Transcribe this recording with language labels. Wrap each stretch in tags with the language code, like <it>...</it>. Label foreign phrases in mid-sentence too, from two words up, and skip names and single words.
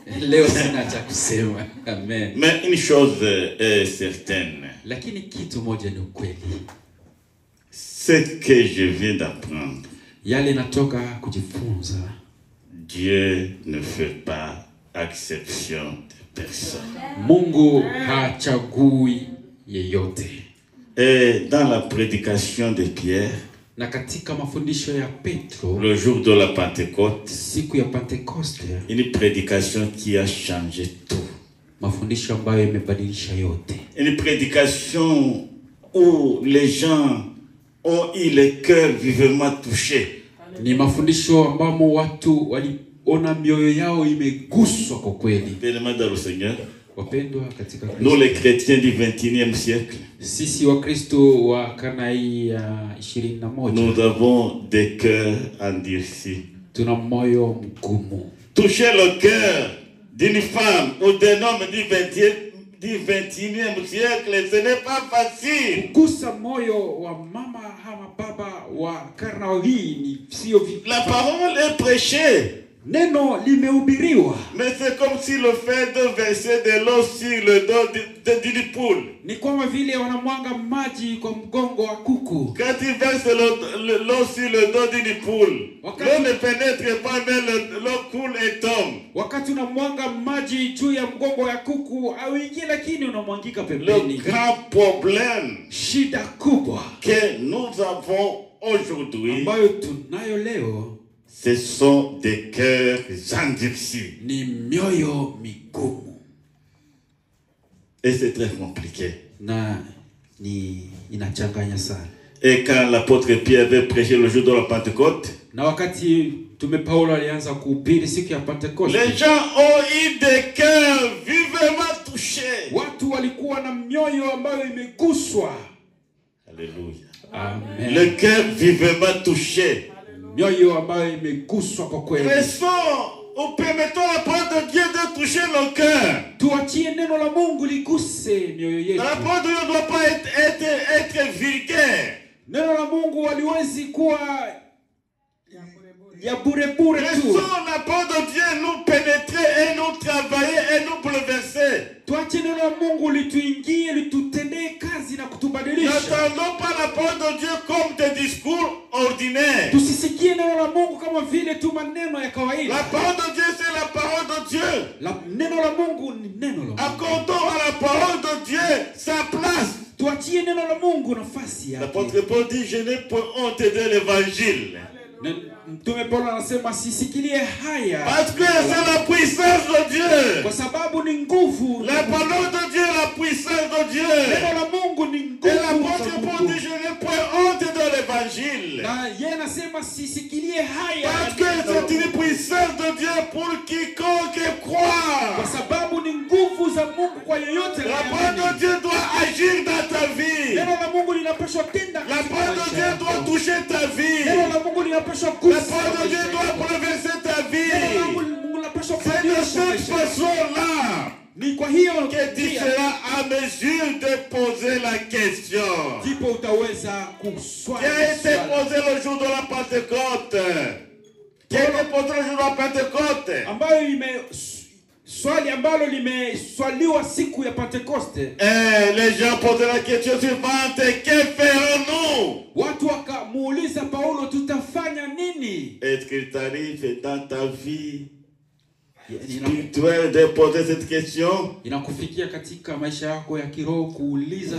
<fr>Amen. Mais une chose est certaine. Ce que je viens d'apprendre, Dieu ne fait pas exception de personne.</fr> <sw>Mungu hachagui yeyote.</sw> <fr>Et dans la prédication de Pierre,</fr> <sw>na katika mafundisho ya Petro,</sw> <fr>le jour de la Pentecôte,</fr> <sw>siku ya Pentecoste,</sw> <fr>une prédication qui a changé tout.</fr> <sw>Mafundisho ambayo yamebadilisha yote.</sw> <fr>Une prédication où les gens ont eu le cœur vivement touché.</fr> <sw>Ni mafundisho ambamo watu waliona mioyo yao imeguswa kwa kweli.</sw> <fr>Bien-aimés dans le Seigneur, nous les chrétiens du 21e siècle, nous avons des cœurs endurcis. Toucher le cœur d'une femme ou d'un homme du 21e siècle, ce n'est pas facile. La parole est prêchée.</fr> <sw>Neno limehubiriwa.</sw> <fr>Mais c'est comme si le fait de verser de l'eau sur le dos d'une poule.</fr> <sw>Ni kama vile wanamwanga maji kwa mgongo wa kuku.</sw> <fr>Quand il verse l'eau sur le dos d'une poule, l'eau ne pénètre pas, mais l'eau coule et tombe.</fr> <sw>Wakati unamwanga maji juu ya mgongo ya kuku, hauingii lakini unamwangika pembeni.</sw> <fr>Le grand problème</fr> <sw>shida kubwa</sw> <fr>que nous avons aujourd'hui,</fr> <sw>ambayo tunayo leo,</sw> <fr>ce sont des cœurs endurcis.</fr> <sw>Ni mioyo migumu.</sw> <fr>Et c'est très compliqué.</fr> <sw>Na ni inachanganya sana.</sw> <fr>Et quand l'apôtre Pierre avait prêché le jour de la Pentecôte,</fr> <sw>Na wakati Mtume Paulo alianza kuhubiri siku ya Pentekoste,</sw> <fr>les gens ont eu des cœurs vivement touchés.</fr> <sw>watu walikuwa na mioyo ambayo imeguswa.</sw> <fr>Alléluia. Amen. Le cœur vivement touché.</fr> <sw>Mioyo ambayo imeguswa kwa kweli.</sw> <fr>Ou permettons la parole de Dieu de toucher nos cœurs.</fr> <sw>Tuachie neno la Mungu liguse mioyo yetu.</sw> <fr>La parole de Dieu ne doit pas être vulgaire.</fr> <sw>Neno la Mungu haliwezi kuwa ya bure tu.</sw> <fr>Laissons la parole de Dieu nous pénétrer et nous travailler et nous bouleverser.</fr> <sw>Tuache neno la Mungu lituingie, litutendee kazi na kutubadilisha.</sw> <fr>N'attendons pas la parole de Dieu comme des discours ordinaires.</fr> <sw>Tusisikie neno la Mungu kama vile tu maneno ya kawaida.</sw> <fr>La parole de Dieu, c'est la parole de Dieu.</fr> <sw>Neno la Mungu ni neno la Mungu.</sw> <fr>Accordons à la parole de Dieu sa place.</fr> <sw>Tuachie neno la Mungu nafasi yake.</sw> <fr>L'apôtre Paul dit, je n'ai point honte de l'évangile.</fr> <sw>Mtume Paulo anasema sisikilie haya.</sw> <fr>Parce que c'est la puissance de Dieu.</fr> <sw>Kwa sababu ni nguvu.</sw> <fr>La parole de Dieu, la puissance de Dieu.</fr> <sw>Neno la Mungu ni nguvu.</sw> <fr>Et l'apôtre Paul dit, je n'ai point honte de l'évangile.</fr> <sw>Na yeye anasema sisikilie haya.</sw> <fr>Parce que c'est une puissance de Dieu pour quiconque croit.</fr> <sw>Kwa sababu ni nguvu za Mungu kwa yeyote.</sw> <fr>La parole de Dieu doit agir dans ta vie.</fr> <sw>Neno la Mungu linapaswa tenda.</sw> <fr>La parole de Dieu doit toucher ta vie.</fr> <sw>Neno la Mungu linapaswa</sw> <fr>La parole de Dieu doit bouleverser ta vie. C'est de cette façon-là que tu seras à mesure de poser la question qui a été posée le jour de la Pentecôte. Qui a été posée le jour de la Pentecôte.</fr> <sw>Swali ambalo limeswaliwa siku ya Pentekoste.</sw> <fr>Les gens posaient la question suivante, que ferons-nous?</fr> <sw>Watu wakamuuliza Paulo, tutafanya nini?</sw> <fr>Est-ce qu'il t'arrive dans ta vie spirituelle de poser cette question?</fr> <sw>Inakufikia katika maisha yako ya kiroho kuuliza,</sw>